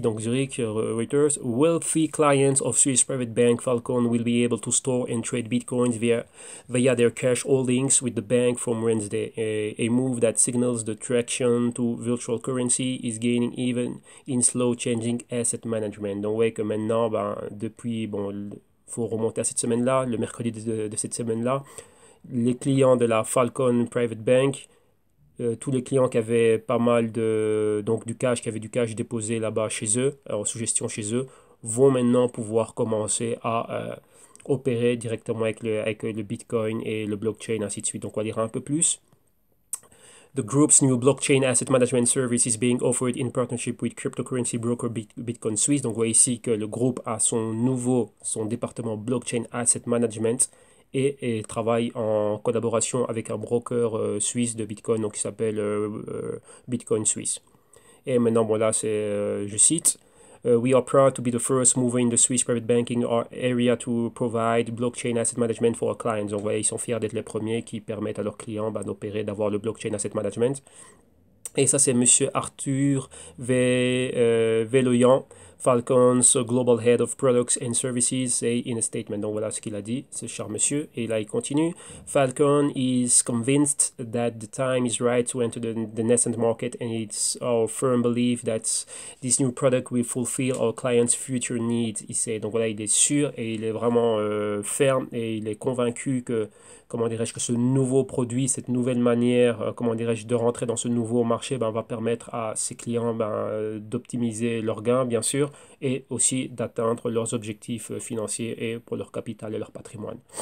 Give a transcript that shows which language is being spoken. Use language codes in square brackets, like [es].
[en] Donc, Zurich, Reuters, wealthy clients of Swiss private bank Falcon will be able to store and trade bitcoins via their cash holdings with the bank from Wednesday. A move that signals the traction to virtual currency is gaining even in slow changing asset management. [fr] Donc, ouais, que maintenant, ben, depuis, bon, il faut remonter à cette semaine-là, le mercredi de cette semaine-là, les clients de la Falcon Private Bank, tous les clients qui avaient pas mal qui avaient du cash déposé là-bas chez eux, en sous-gestion chez eux, vont maintenant pouvoir commencer à opérer directement avec le Bitcoin et le blockchain, ainsi de suite. Donc on va lire un peu plus. [en] The group's new blockchain asset management service is being offered in partnership with cryptocurrency broker Bitcoin Suisse. [fr] Donc, on voit ici que le groupe a son département blockchain asset management et travaille en collaboration avec un broker suisse de Bitcoin qui s'appelle Bitcoin Suisse. Et maintenant, bon là, je cite. [en] We are proud to be the first mover in the Swiss private banking area to provide blockchain asset management for our clients. [fr] Donc, ils sont fiers d'être les premiers qui permettent à leurs clients d'opérer, d'avoir le blockchain asset management. Et ça, c'est Monsieur [en] Arthur Veloyan, Falcon's Global Head of Products and Services, say in a statement. [fr] Donc voilà ce qu'il a dit, ce cher monsieur. Et là, il continue. [en] Falcon is convinced that the time is right to enter the nascent market, and it's our firm belief that this new product will fulfill our clients' future needs. [fr] Il sait. Donc voilà, il est sûr et il est vraiment ferme et il est convaincu que, comment dirais-je, que ce nouveau produit, cette nouvelle manière, comment dirais-je, de rentrer dans ce nouveau marché va permettre à ses clients d'optimiser leurs gains, bien sûr, et aussi d'atteindre leurs objectifs financiers et pour leur capital et leur patrimoine.